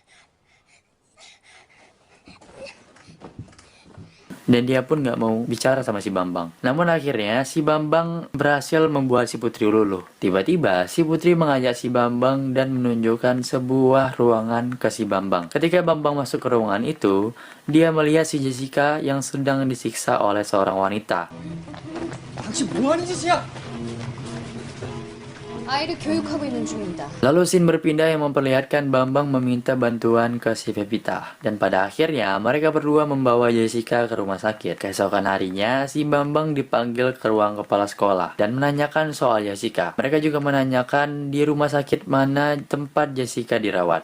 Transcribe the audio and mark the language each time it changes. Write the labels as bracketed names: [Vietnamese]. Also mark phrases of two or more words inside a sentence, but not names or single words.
[Indonesian] Dan dia pun nggak mau bicara sama si Bambang. Namun akhirnya si Bambang berhasil membuat si Putri luluh. Tiba-tiba si Putri mengajak si Bambang dan menunjukkan sebuah ruangan ke si Bambang. Ketika Bambang masuk ke ruangan itu, dia melihat si Jessica yang sedang disiksa oleh seorang wanita. [Korean] 당신 뭐 하는 짓이야? 아이를 교육하고 있는 중입니다. [Indonesian] Lalu scene berpindah yang memperlihatkan Bambang meminta bantuan ke si Pevita. Dan pada akhirnya mereka berdua membawa Jessica ke rumah sakit. Keesokan harinya si Bambang dipanggil ke ruang kepala sekolah dan menanyakan soal Jessica. Mereka juga menanyakan di rumah sakit mana tempat Jessica dirawat.